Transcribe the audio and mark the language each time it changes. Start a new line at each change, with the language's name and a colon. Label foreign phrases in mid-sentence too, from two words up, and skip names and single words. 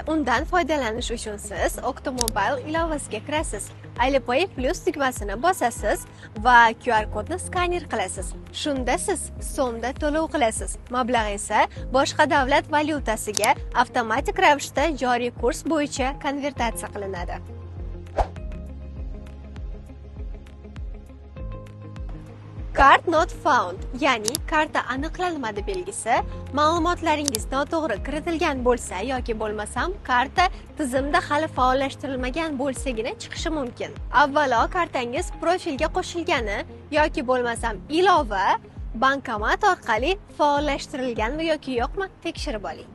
Uzbek: Undan foydalanish uchun siz Octomobile ilovasiga kirasiz. Alipay Plus tugmasini bosasiz va QR kodni skaner qilasiz. Shunda siz so'mda to'lov qilasiz. Mablag' esa boshqa davlat valyutasiga avtomatik ravishda joriy kurs bo'yicha konvertatsiya qilinadi.
English: Card not found,
Uzbek: ya'ni karta aniqlanmadi belgisi, ma'lumotlaringiz noto'g'ri kiritilgan bo'lsa yoki bo'lmasam karta tizimda hali faollashtirilmagan bo'lsagina chiqishi mumkin. Avvalo kartangiz profilga qo'shilgani yoki bo'lmasam ilova bankomat orqali faollashtirilganmi yoki yo'qmi tekshirib oling.